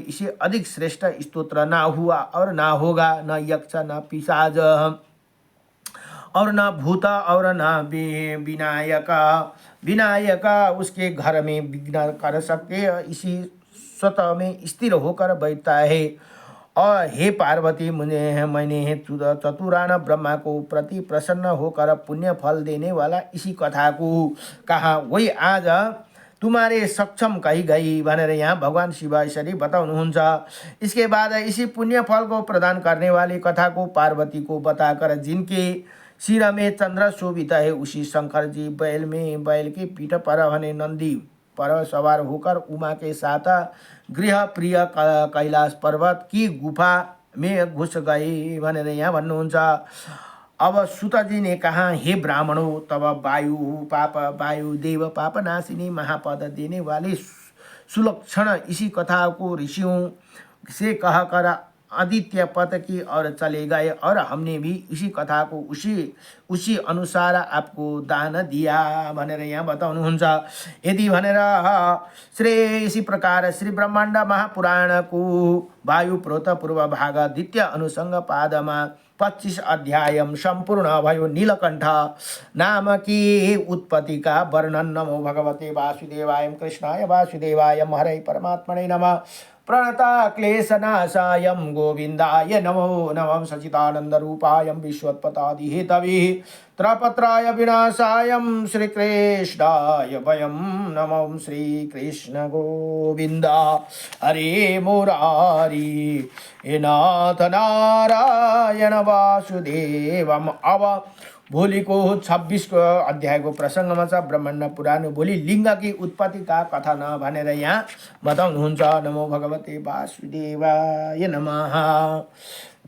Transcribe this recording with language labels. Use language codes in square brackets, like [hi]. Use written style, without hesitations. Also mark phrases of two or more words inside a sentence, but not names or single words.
[hi] इसे अधिक श्रेष्ठ स्तोत्र ना हुआ और ना होगा, न यक्ष न पिशाच और न भूत और न विनायक उसके घर में विघ्न कर सकते, इसी स्वतः में स्थिर होकर बैठता है। और हे पार्वती, मैंने चतुरान ब्रह्मा को प्रति प्रसन्न होकर पुण्य फल देने वाला इसी कथा को कहा, वही आज तुम्हारे सक्षम कही गई [ne] भनेर यहाँ भगवान शिव यसरी बताउनुहुन्छ। [hi] इसके बाद इसी पुण्य फल को प्रदान करने वाली कथा को पार्वती को बताकर जिनके सिर में चंद्र शोभित है उसी शंकर जी बैल के पीठ पर भने नंदी पर सवार होकर उमा के साथ गृह प्रिय कैलाश पर्वत की गुफा में घुस गए [ne] भनेर यहाँ भन्नुहुन्छ। [hi] अब सुतजी ने कहा, हे ब्राह्मणों, तब वायु देव पाप नाशिनी महापद देने वाले सुलक्षण इसी कथा को ऋषियों से कहकर आदित्य पद की ओर चले गए और हमने भी इसी कथा को उसी अनुसार आपको दान दिया [ne] भनेर यहाँ बताउनुहुन्छ। [hi] यदि भनेर इसी प्रकार श्री ब्रह्माण्ड महापुराण को वायु प्रोत पूर्व भाग द्वितीय अनुसंग पादमा 25 अध्याय [ne] संपूर्ण भयो। [hi] नीलकंठ नाम की उत्पत्ति का वर्णन। [sa] नमो भगवते वासुदेवाय कृष्णाय वासुदेवाय हरे परमात्मने नमः। प्रणता क्लेशनाशाय गोविंदाय नमो नमः। सचिदानंद रूपाय विश्वोत्पत्तिहेतवे त्रपत्राय विनाशाय श्रीकृष्णाय वयं नमः। श्रीकृष्ण गोविंद हरे मुरारी हे नाथ नारायण वासुदेवम। [ne] अब भोलि को 26 अध्याय को प्रसंग में ब्रह्माण्ड पुराण भोलि [hi] लिंग की उत्पत्ति का कथन [ne] भनेर यहाँ बताउनुहुन्छ। [sa] नमो भगवते वासुदेवाय नमः।